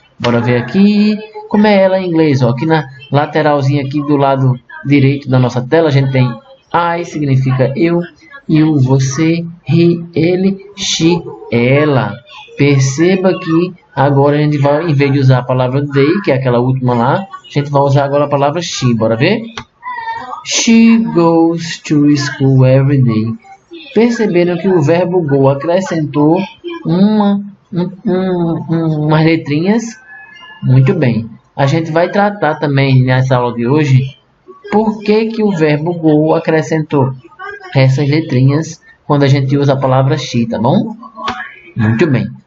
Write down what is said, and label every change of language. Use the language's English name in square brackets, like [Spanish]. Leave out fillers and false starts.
[Portuguese] Bora ver aqui como é ela em inglês. Ó. Aqui na lateralzinha aqui do lado direito da nossa tela, a gente tem I, significa eu, you, você, he, ele, she, ela. Perceba que agora a gente vai, em vez de usar a palavra they, que é aquela última lá, a gente vai usar agora a palavra she. Bora ver? [English] She goes to school every day. [Portuguese] Perceberam que o verbo go acrescentou umas letrinhas? Muito bem. A gente vai tratar também nessa aula de hoje por que o verbo go acrescentou essas letrinhas quando a gente usa a palavra she, tá bom? Muito bem.